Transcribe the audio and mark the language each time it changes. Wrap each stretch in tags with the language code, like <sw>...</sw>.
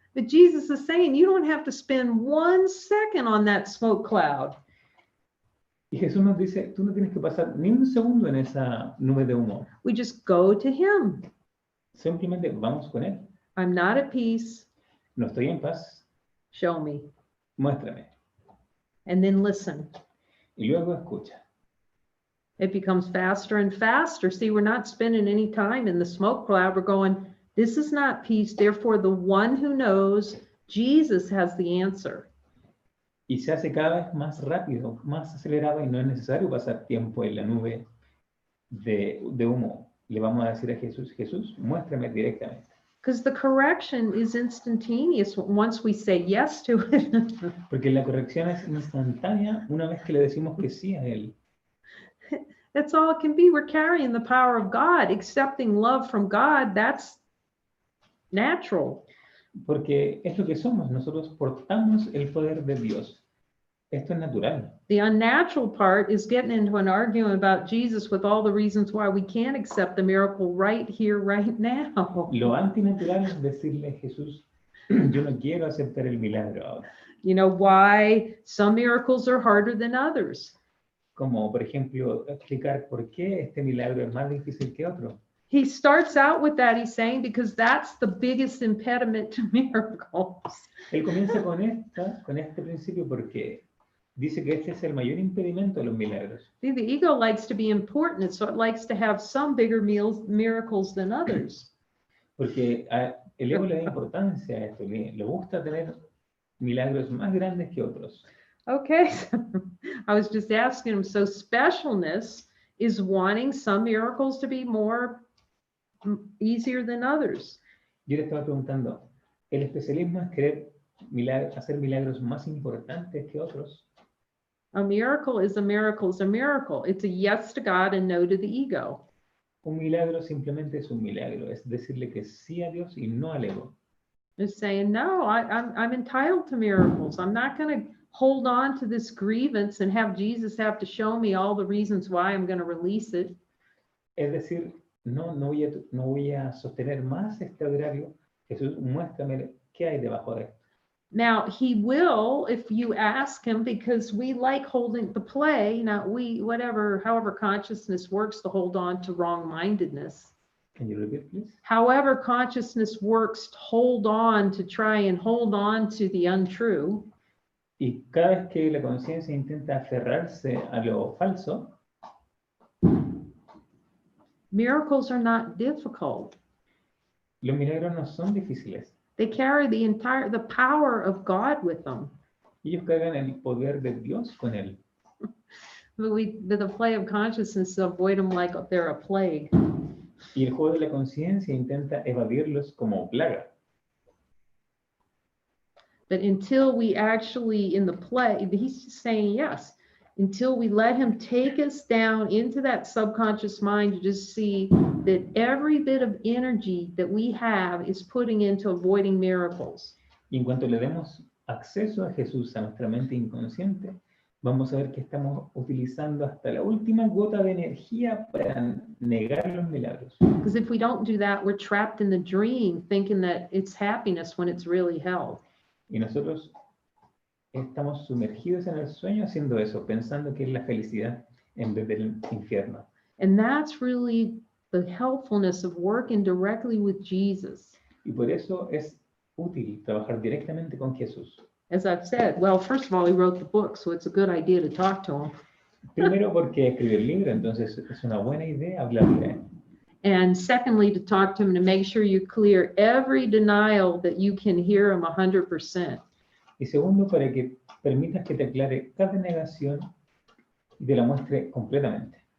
<en>But Jesus is saying you don't have to spend 1 second on that smoke cloud.</en> <es>Y Jesús nos dice, tú no tienes que pasar ni un segundo en esa nube de humo.</es> <en>We just go to him.</en> <es>Simplemente vamos con él.</es> <en>I'm not at peace.</en> <es>No estoy en paz.</es> <en>Show me.</en> <es>Muéstrame.</es> <en>And then listen.</en> <es>Y luego escucha.</es> <en>It becomes faster and faster. See, we're not spending any time in the smoke cloud. We're going, this is not peace. Therefore, the one who knows, Jesus has the answer.</en> <es>Y se hace cada vez más rápido, más acelerado, y no es necesario pasar tiempo en la nube de humo. Le vamos a decir a Jesús, Jesús, muéstrame directamente.</es> <en>Because the correction is instantaneous once we say yes to it.</en> <es>Porque la corrección es instantánea una vez que le decimos que sí a él.</es> <en>That's all it can be. We're carrying the power of God. Accepting love from God, that's natural.</en> <es>Porque es lo que somos. Nosotros portamos el poder de Dios. Esto es natural.</es> <en>The unnatural part is getting into an argument about Jesus with all the reasons why we can't accept the miracle right here, right now.</en> <es>Lo antinatural es decirle a Jesús, yo no quiero aceptar el milagro ahora.</es> <en>You know why some miracles are harder than others.</en> <es>Como, por ejemplo, explicar por qué este milagro es más difícil que otro.</es> <en>He starts out with that, he's saying, because that's the biggest impediment to miracles.</en> <es>Él comienza con este principio porque dice que este es el mayor impedimento de los milagros.</es> <en>See, the ego likes to be important, so it likes to have some bigger miracles than others.</en> <es>Porque el ego le da importancia a esto, le gusta tener milagros más grandes que otros.</es> <en>Okay, so I was just asking him, so specialness is wanting some miracles to be more easier than others.</en> <es>Yo le estaba preguntando, ¿el especialismo es querer hacer milagros más importantes que otros?</es> <en>A miracle is a miracle is a miracle. It's a yes to God and no to the ego.</en> <es>Un milagro simplemente es un milagro, es decirle que sí a Dios y no al ego.</es> <en>It's saying, no, I'm entitled to miracles. I'm not going to hold on to this grievance and have Jesus have to show me all the reasons why I'm going to release it.</en> <es>Es decir, no voy a sostener más este agravio. Jesús, muéstrame qué hay debajo de esto.</es> <en>Now, he will, if you ask him, because we like holding the play, not we, however consciousness works to hold on to wrong-mindedness. Can you repeat, please? However consciousness works to hold on, to try and hold on to the untrue.</en> <es>Y cada vez que la conciencia intenta aferrarse a lo falso,</es> <en>Miracles are not difficult.</en> <es>los milagros no son difíciles.</es> <en>They carry the power of God with them.</en> <es>Ellos cargan el poder de Dios con él.</es> <en>But with the play of consciousness, avoid them like they're a plague.</en> <es>Y el juego de la conciencia intenta evadirlos como plaga.</es> <en>But until we actually, in the play, he's just saying yes. Until we let him take us down into that subconscious mind to just see that every bit of energy that we have is putting into avoiding miracles.</en> <es>Y en cuanto le demos acceso a Jesús, a nuestra mente inconsciente, vamos a ver que estamos utilizando hasta la última gota de energía para negar los milagros.</es> <en>Because if we don't do that, we're trapped in the dream thinking that it's happiness when it's really hell.</en> <es>Y nosotros estamos sumergidos en el sueño haciendo eso, pensando que es la felicidad en vez del infierno.</es> <en>And that's really the helpfulness of working directly with Jesus.</en> <es>Y por eso es útil trabajar directamente con Jesús.</es> <en>As I've said, well, first of all, he wrote the book, so it's a good idea to talk to him.</en> <es>Primero porque escribió el libro, entonces es una buena idea hablarle a él.</es> <en>And secondly, to talk to him to make sure you clear every denial that you can hear him 100%.</en> <es>Y segundo, para que permitas que te aclare cada negación y te la muestre completamente.</es>